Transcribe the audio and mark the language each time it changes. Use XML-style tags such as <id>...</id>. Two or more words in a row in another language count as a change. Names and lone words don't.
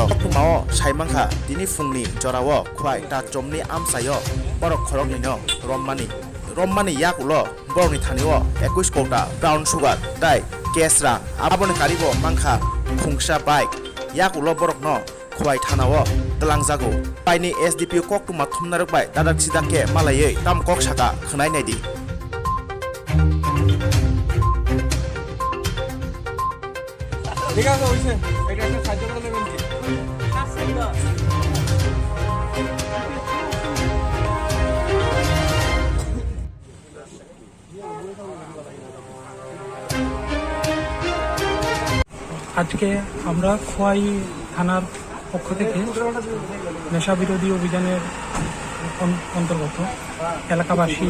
<trp>tumao saimangkha dini fungni jorao khwai ta jomni amsayo borok khorokni no rommani yakulo borokni thanio 21 kota</trp> <en>brown sugar</en> <trp>tai kesra aboni karibo mangkha khungsa bike yakulo borok no khwai thanao talangjago paini SDPO koktuma thumnarok bai dadak sidake malayei tam kok saka khnai naidi</trp> <bn>ঠিক আছে হইছে এটা একটা সাহায্য করে নেবেন কি আজকে আমরা খোয়াই থানার পক্ষ থেকে নেশা বিরোধী অভিযানের অন্তর্গত এলাকাবাসীর</bn>